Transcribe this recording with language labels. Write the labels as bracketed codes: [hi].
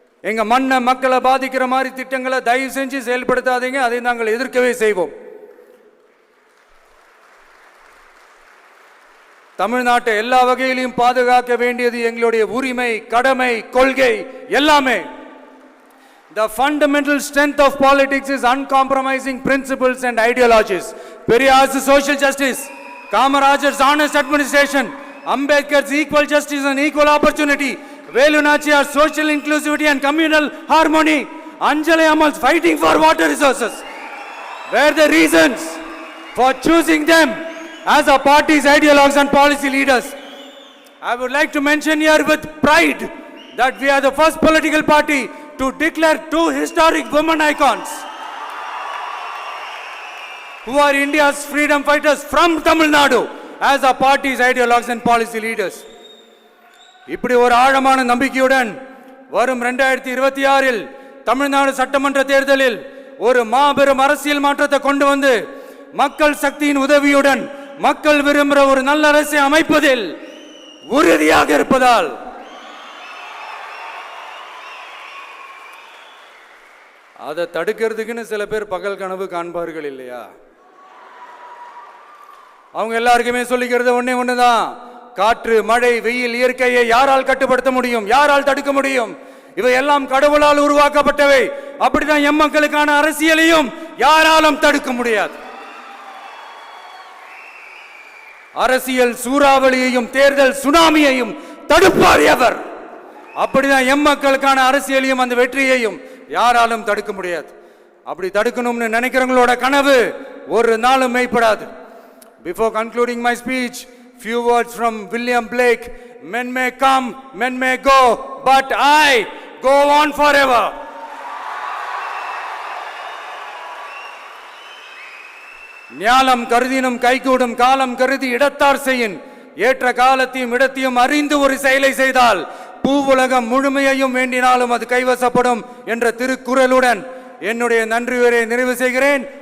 [ta] எங்க மண்ணை மக்களை பாதிக்கிற மாதிரி திட்டங்களை தயவு செஞ்சு செயல்படுத்தாதீங்க, அதை நாங்கள் எதிர்க்கவே செய்வோம். தமிழ்நாட்டை எல்லா வகையிலும் பாதுகாக்க வேண்டியது எங்களுடைய உரிமை, கடமை, கொள்கை எல்லாமே. [en] The fundamental strength of politics is uncompromising principles and ideologies. Periyar's social justice, Kamarajar's honest administration, Ambedkar's equal justice and equal opportunity, Velu Nachiyar's social inclusivity and communal harmony, Anjali Amal's fighting for water resources were the reasons for choosing them as our party's ideologues and policy leaders. I would like to mention here with pride that we are the first political party to declare 2 historic women icons who are India's freedom fighters from Tamil Nadu as our party's ideologues and policy leaders. [ta] இப்படி ஒரு ஆழமான நம்பிக்கையுடன் வரும் 2026 தமிழ்நாடு சட்டமன்ற தேர்தலில் ஒரு மாபெரும் அரசியல் மாற்றத்தை கொண்டு வந்து மக்கள் சக்தியின் உதவியுடன் மக்கள் விரும்புகிற ஒரு நல்ல அரசை அமைப்பதில் உறுதியாக இருப்பதால் அதை தடுக்கிறதுக்குன்னு சில பேர் பகல் கனவு காண்பார்கள் இல்லையா? அவங்க எல்லாருக்குமே சொல்லிக்கிறது ஒண்ணுதான், காற்று, மழை, வெயில், இயற்கையை யாரால் கட்டுப்படுத்த முடியும்? யாரால் தடுக்க முடியும்? இவை எல்லாம் கடவுளால் உருவாக்கப்பட்டவை. அப்படிதான் எம் மக்களுக்கான அரசியலையும் யாராலும் தடுக்க முடியாது. அரசியல் சூறாவளியையும் தேர்தல் சுனாமியையும் தடுப்பார் எவர். அப்படிதான் எம் மக்களுக்கான அரசியலையும் அந்த வெற்றியையும் யாராலும் தடுக்க முடியாது. அப்படி தடுக்கணும்னு நினைக்கிறவங்களோட கனவு ஒரு நாளும் மெய்ப்படாது. [en] Before concluding my speech, few words from William Blake. Men may come, men may go, but I go on forever. [ta] ஞாலம் கருதினும் கைகூடும் காலம் கருதி இடத்தார் செய்யின். ஏற்ற காலத்தையும் இடத்தையும் அறிந்து ஒரு செயலை செய்தால் பூவுலகம் முழுமையையும் வேண்டினாலும் அது கைவசப்படும் என்ற திருக்குறளுடன் என்னுடைய நன்றி உரையை நிறைவு செய்கிறேன்.